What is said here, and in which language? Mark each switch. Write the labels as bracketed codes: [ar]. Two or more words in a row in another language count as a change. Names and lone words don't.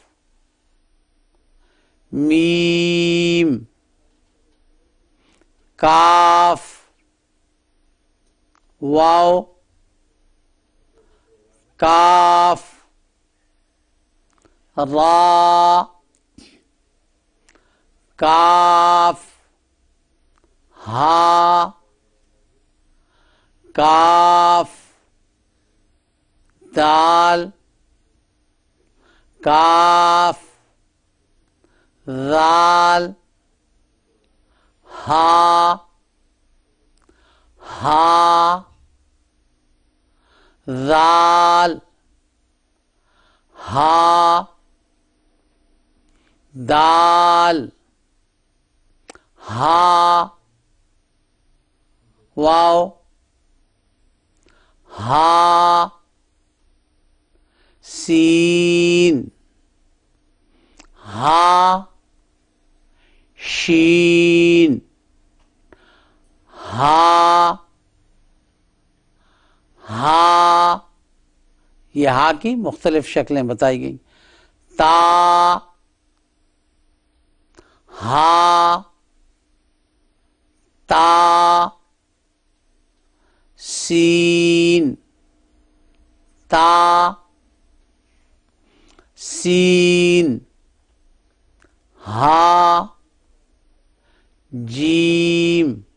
[ur] میم، کاف، واو، کاف، را، کاف، ہا، کاف، دال، کاف، ذال، ہا، ہا، ذال، ہا، دال، ہا، واو، ہا، سین، ہا، شین، ہا، ہا، یہ ہا کی مختلف شکلیں بتائی گئیں۔ تا، ہا، تا، سین، تا، سین، ہا، جیم،